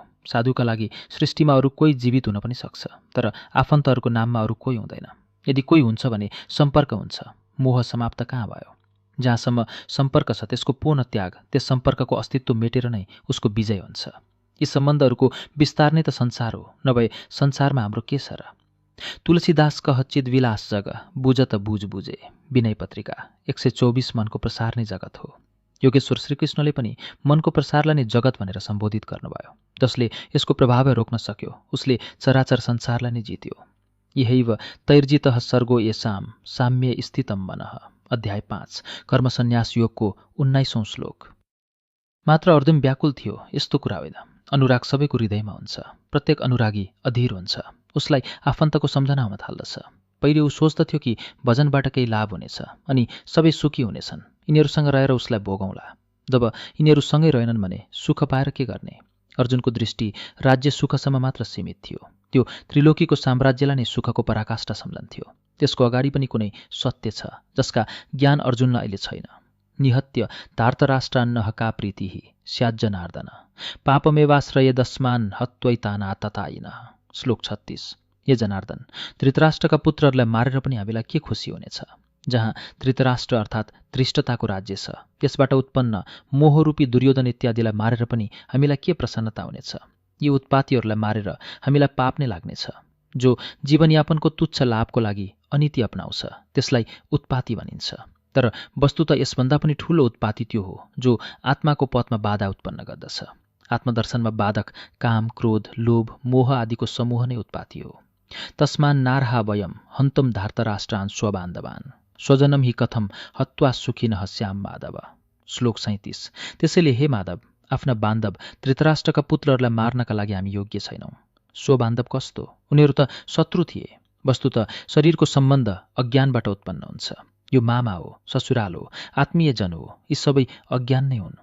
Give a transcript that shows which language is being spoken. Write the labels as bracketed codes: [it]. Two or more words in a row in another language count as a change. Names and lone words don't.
[ne] साधुका लागि सृष्टिमा अरू कोही जीवित हुन पनि सक्छ, तर आफन्तहरूको नाममा अरू कोही हुँदैन। यदि कोही हुन्छ भने सम्पर्क हुन्छ, मोह समाप्त कहाँ भयो? जहाँसम्म सम्पर्क छ त्यसको पूर्ण त्याग, त्यस सम्पर्कको अस्तित्व मेटेर नै उसको विजय हुन्छ। यी सम्बन्धहरूको विस्तार नै त संसार हो, नभए संसारमा हाम्रो के छ र? [awa] तुलसीदास कह चिद्विलास जग बुझ त बुझ बुझे। [ne] विनय पत्रिका 124। मनको प्रसार नै जगत हो। योगेश्वर श्रीकृष्णले पनि मनको प्रसारलाई नै जगत भनेर सम्बोधित गर्नुभयो। जसले यसको प्रभाव रोक्न सक्यो उसले चराचर संसारलाई नै जित्यो। [sa] यहैव तैर्जितः सर्गो येषां साम्ये स्थितं मनः। [ne] अध्याय 5 कर्मसन्न्यास योगको 19औं श्लोक। मात्र अर्जुन व्याकुल थियो, यस्तो कुरा होइन। अनुराग सबैको हृदयमा हुन्छ। प्रत्येक अनुरागी अधीर हुन्छ। उसलाई आफन्तको सम्झना हुन थाल्दछ। पहिले ऊ सोच्दथ्यो कि भजनबाट केही लाभ हुनेछ अनि सबै सुखी हुनेछन्। यिनीहरूसँग रहेर उसलाई भोगौँला। जब यिनीहरू सँगै रहेनन् भने सुख पाएर के गर्ने? अर्जुनको दृष्टि राज्य सुखसम्म मात्र सीमित थियो। त्यो त्रिलोकीको साम्राज्यलाई नै सुखको पराकाष्ठा सम्झन्थ्यो। त्यसको अगाडि पनि कुनै सत्य छ जसका ज्ञान अर्जुनलाई अहिले छैन। [sa] निहत्य धार्तराष्ट्रान्नः का प्रीतिः स्याज्जनार्दन पापमेवाश्रयेदस्मान् हत्वैताना ततायिनः। [ne] श्लोक 36। हे जनार्दन, धृतराष्ट्रका पुत्रहरूलाई मारेर पनि हामीलाई के खुसी हुनेछ? जहाँ धृतराष्ट्र अर्थात् धृष्टताको राज्य छ, त्यसबाट उत्पन्न मोहरूपी दुर्योधन इत्यादिलाई मारेर पनि हामीलाई के प्रसन्नता हुनेछ? यी उत्पातीहरूलाई मारेर हामीलाई पाप नै लाग्नेछ। जो जीवनयापनको तुच्छ लाभको लागि अनीति अपनाउँछ त्यसलाई उत्पाती भनिन्छ। तर वस्तुत यसभन्दा पनि ठूलो उत्पाती त्यो हो जो आत्माको पथमा बाधा उत्पन्न गर्दछ। आत्मदर्शनमा बाधक काम, क्रोध, लोभ, मोह आदिको समूह नै उत्पाती हो। [sa] तस्मान् नार्हा वयं हन्तुं धार्तराष्ट्रान् स्वबान्धवान् स्वजनम हि कथम हत्वा सुखिनः स्याम माधव। [ne] श्लोक 37। त्यसैले हे माधव, आफ्ना बान्धव धृतराष्ट्रका पुत्रहरूलाई मार्नका लागि हामी योग्य छैनौँ। स्वबान्धव कस्तो? उनीहरू त शत्रु थिए। वस्तुत शरीरको सम्बन्ध अज्ञानबाट उत्पन्न हुन्छ। यो मामा हो, ससुराल हो, आत्मीयजन हो, यी सबै अज्ञान नै हुन्।